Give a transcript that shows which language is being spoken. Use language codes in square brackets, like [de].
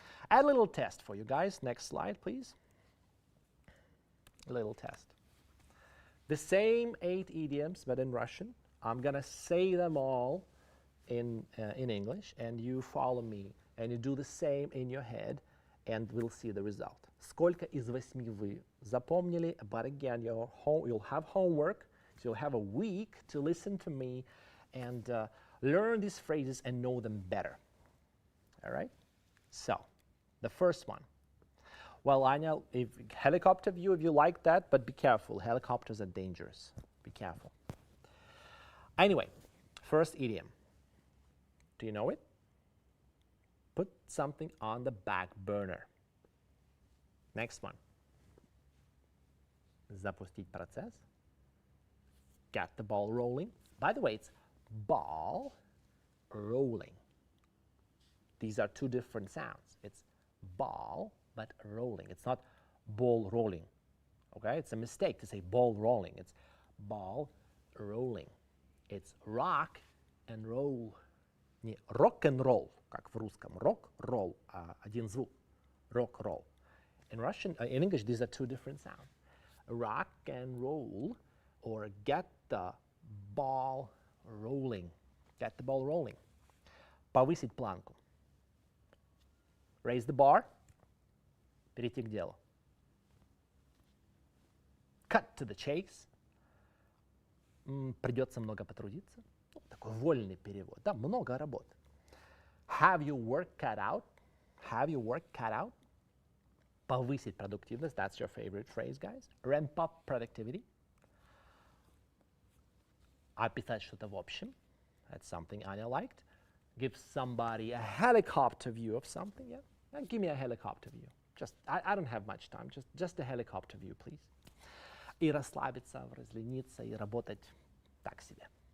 [en] Add a little test for you guys. Next slide, please. A little test. The same 8 idioms, but in Russian. I'm going to say them all in English, and you follow me, and you do the same in your head, and we'll see the result. [ru] Сколько из 8 вы запомнили? [en] But again, you'll have homework, so you'll have a week to listen to me and learn these phrases and know them better. All right? So, the first one. Well, Anya, if helicopter view, if you like that, but be careful. Helicopters are dangerous. Be careful. Anyway, first idiom. Do you know it? Put something on the back burner. Next one. [ru] Запустить процесс. [en] Get the ball rolling. By the way, it's ball rolling. These are 2 different sounds. It's ball, but rolling. It's not ball rolling. Okay? It's a mistake to say ball rolling. It's ball rolling. It's rock and roll. [ru] Не rock-and-roll, как в русском. Rock-roll, один звук. [en] Rock-roll. In Russian, in English, these are 2 different sounds. Rock and roll, or get the ball rolling. Get the ball rolling. [ru] Повысить планку. [en] Raise the bar. [ru] Перейти к делу. [en] Cut to the chase. [ru] Придется много потрудиться. Ну, такой вольный перевод. Да, много работы. [en] Have your work cut out. Have your work cut out. [ru] Повысить продуктивность. [en] That's your favorite phrase, guys. Ramp up productivity. [ru] Описать что-то в общем. [en] That's something Anya liked. Give somebody a helicopter view of something. Yeah? Give me a helicopter view. Just, I don't have much time. Just a helicopter view, please. [ru] И расслабиться, разлениться, и работать так себе.